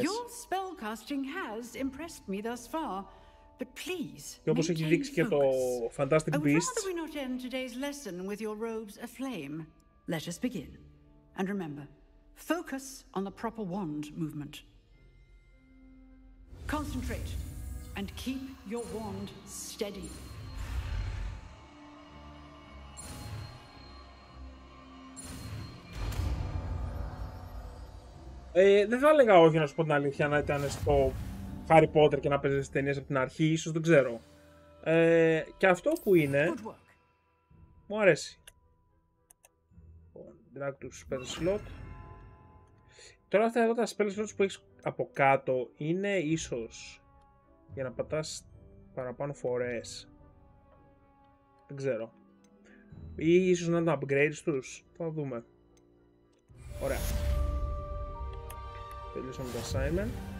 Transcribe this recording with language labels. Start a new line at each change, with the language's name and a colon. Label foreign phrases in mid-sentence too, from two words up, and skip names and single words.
English: Your spellcasting has impressed me thus far, but please maintain focus. I would rather we not end today's lesson with your robes aflame. Let us begin. And remember, focus on the proper wand movement. Concentrate and keep your wand steady.
Greek: Δεν θα έλεγα όχι, να σου πω την αλήθεια, να ήταν στο Harry Potter και να παίζει τις ταινίες από την αρχή, ίσως, δεν ξέρω. Και αυτό που είναι, μου αρέσει.
English: Drag to spell slot.
Greek: Τώρα αυτά εδώ τα
English: spell slots
Greek: που έχεις από κάτω είναι ίσως για να πατάς παραπάνω φορές. Δεν ξέρω. Ή ίσως να είναι upgrades τους. Θα δούμε. Ωραία. Τελειώσαμε το assignment.